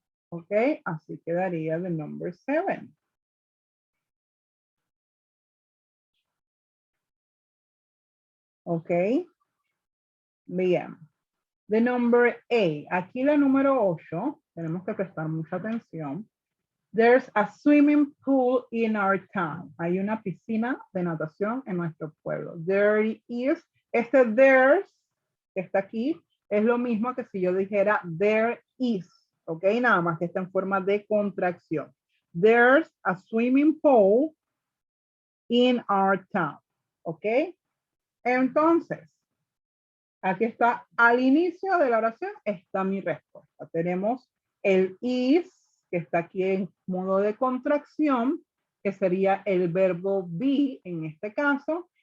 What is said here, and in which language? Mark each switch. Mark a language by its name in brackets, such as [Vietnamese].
[Spanish] Ok, así quedaría [English] the number 7. Ok, bien. The number 8. [Spanish] Aquí la número 8, tenemos que prestar mucha atención. [English] There's a swimming pool in our town. [Spanish] Hay una piscina de natación en nuestro pueblo. [English] There is, [Spanish] este there's, que está aquí, es lo mismo que si yo dijera there is. Ok, nada más que está en forma de contracción. [English] There's a swimming pool in our town. [Spanish] Ok, entonces, aquí está, al inicio de la oración está mi respuesta. Tenemos el is, que está aquí en modo de contracción, que sería el verbo be en este caso,